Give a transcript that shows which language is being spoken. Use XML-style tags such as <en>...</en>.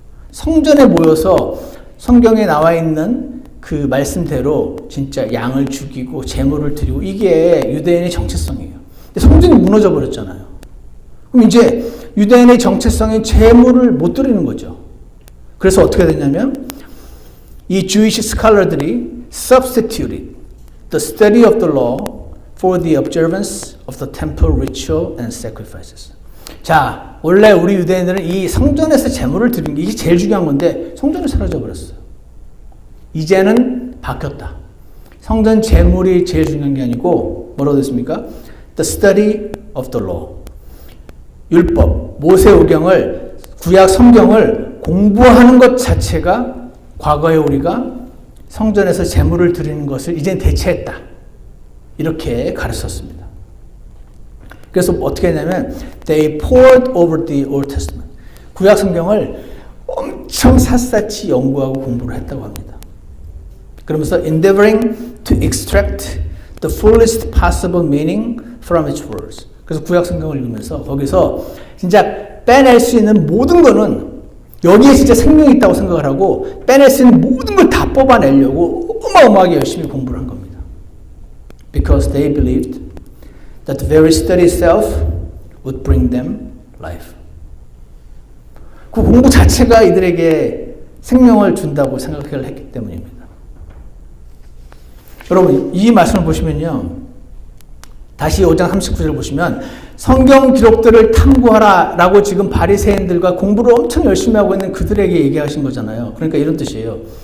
<ko>성전에 모여서 성경에 나와 있는 그 말씀대로 진짜 양을 죽이고 제물을 드리고, 이게 유대인의 정체성이에요. 근데 성전이 무너져 버렸잖아요. 그럼 이제 유대인의 정체성인 제물을 못 드리는 거죠. 그래서 어떻게 됐냐면 이</ko> <en>Jewish scholar들이 substituted the study of the law for the observance of the temple ritual and sacrifices.</en> <ko>자, 원래 우리 유대인들은 이 성전에서 제물을 드리는 게 이게 제일 중요한 건데 성전이 사라져 버렸어요. 이제는 바뀌었다. 성전 제물이 제일 중요한 게 아니고 뭐라고 됐습니까?</ko> <en>The study of the law.</en> <ko>율법, 모세오경을, 구약 성경을 공부하는 것 자체가 과거에 우리가 성전에서 제물을 드리는 것을 이젠 대체했다. 이렇게 가르쳤습니다. 그래서 어떻게 했냐면</ko> <en>they poured over the Old Testament.</en> <ko>구약 성경을 엄청 샅샅이 연구하고 공부를 했다고 합니다. 그러면서</ko> <en>endeavoring to extract the fullest possible meaning from its words.</en> <ko>그래서 구약 성경을 읽으면서 거기서 진짜 빼낼 수 있는 모든 거는 여기에 진짜 생명이 있다고 생각을 하고 빼낼 수 있는 모든 걸 다 뽑아내려고 어마어마하게 열심히 공부를 한 겁니다.</ko> <en>Because they believed that the very study itself would bring them life.</en> <ko>그 공부 자체가 이들에게 생명을 준다고 생각을 했기 때문입니다. 여러분, 이 말씀을 보시면요. 다시 5장 39절을 보시면 성경 기록들을 탐구하라 라고 지금 바리새인들과 공부를 엄청 열심히 하고 있는 그들에게 얘기하신 거잖아요. 그러니까 이런 뜻이에요.</ko>